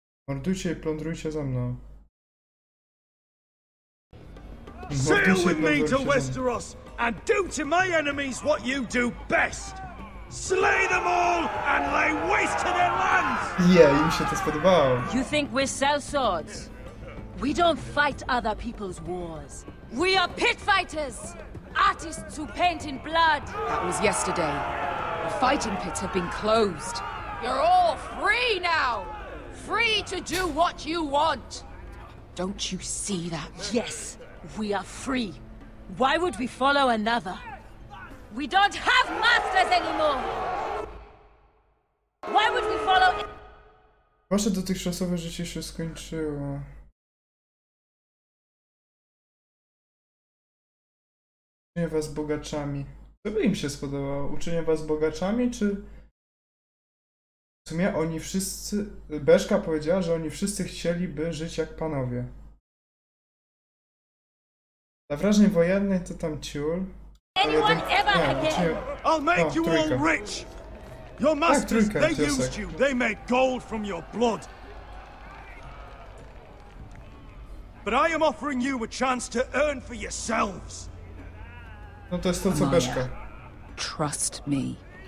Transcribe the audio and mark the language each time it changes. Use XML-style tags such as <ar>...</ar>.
<pl>Mordujcie i plądrujcie ze mną.</pl> <en>Sail with me to Westeros and do to my enemies what you do best. Slay them all and lay waste to their lands.</en> <pl>Yeah, im się to spodobało.</pl> <en>You think we sell swords? We don't fight other people's wars. We are pit fighters! Artists who paint in blood! That was yesterday. The fighting pits have been closed. You're all free now! Free to do what you want! Don't you see that? Yes, we are free. Why would we follow another? We don't have masters anymore! Why would we follow...</en> <pl>Wasze dotychczasowe życie się skończyło. Uczynię was bogaczami. Co by im się spodobało? Uczynię was bogaczami, czy... W sumie oni wszyscy... Beszka powiedziała, że oni wszyscy chcieliby żyć jak panowie. Dla wrażeń wojennych to tam ciul.</pl> <en>anyone ever again. I'll make you all rich. Your masters, they used you. They made gold from your blood. But I am offering you a chance to earn for yourselves.</en> <pl>No to jest to co Beszka.</pl> <en>Trust me.</en>